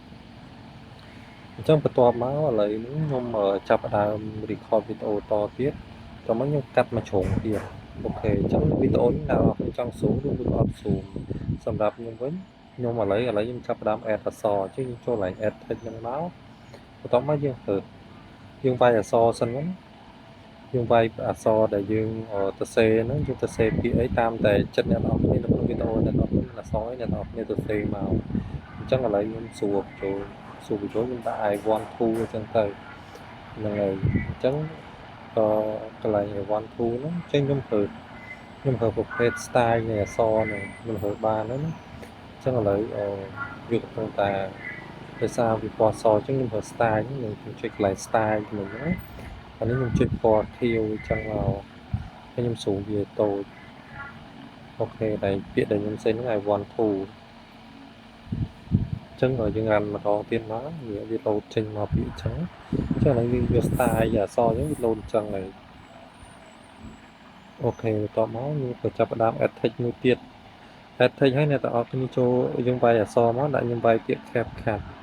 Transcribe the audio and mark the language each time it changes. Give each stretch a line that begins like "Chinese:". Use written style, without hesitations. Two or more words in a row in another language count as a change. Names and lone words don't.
Khmer: បន្ទាប់មកឥឡូវនេះខ្ញុំចាប់ផ្ដើម record វីដេអូតទៀតតោះមកខ្ញុំកាត់មកជ្រុងទៀតអូខេអញ្ចឹងវីដេអូនេះអ្នកនរគ្នាចង់ zoom ឬក៏អត់ zoom សម្រាប់ខ្ញុំវិញខ្ញុំឥឡូវខ្ញុំចាប់ផ្ដើម add អក្សរអញ្ចឹងយើងចូលឡើង
English: add text
Khmer: ហ្នឹងមកបន្ទាប់មកយើងយើងវាយអក្ស រសិនហ្នឹងយើងវាយអក្សរដែលយើងទៅសេហ្នឹងយើងទៅសេពាក្យអីតាមតែចិត្តអ្នកនរគ្នានៅក្នុងវីដេអូអ្នកនរគ្នាអក្សរអីអ្នក នរគ្នាទៅសេមកអញ្ចឹងឥឡូវខ្ញុំសួរចូលខ្ញុំដាក់
English: I want to
Khmer: អញ្ចឹងទៅហ្នឹងហើយអ ញ្ចឹងកន្លែង
English: I want to
Khmer: ហ្នឹងអញ្ចឹងខ្ញុំប្រើប្រភេទ style នៃអក្សរហ្នឹងខ្ញុំប្រើបានហ្នឹងណាអញ្ចឹងឥឡូវវាកំពុងតែដោយសារវាពណ៌សអញ្ចឹងខ្ញុំប្រើ style ហ្នឹងខ្ញុំចុចកន្លែង style ហ្នឹងណាអានេះខ្ញុំចុចពណ៌ខៀវអញ្ចឹងមកហើយខ្ញុំស្រួលវាតូចអូខេតែពាក្យដែលខ្ញុំសេហ្នឹង
English: I want to
Khmer: អញ្ចឹងយើងរ៉ាន់ម្ដងទៀតមកវាលោតចេញមកពាក្យអញ្ចឹងឥឡូវយើងយក style អក្សរអញ្ចឹងវាលោតអញ្ចឹងហើយអូខេបន្ទាប់មកយើងក៏ចាប់ផ្ដើម
English: add text
Khmer: មួយទៀត
English: add text
Khmer: ហើយអ្នកទាំងអស់គ្នាចូលយើងវាយអក្សរមកដាក់ខ្ញុំវាយពាក្យ CapCut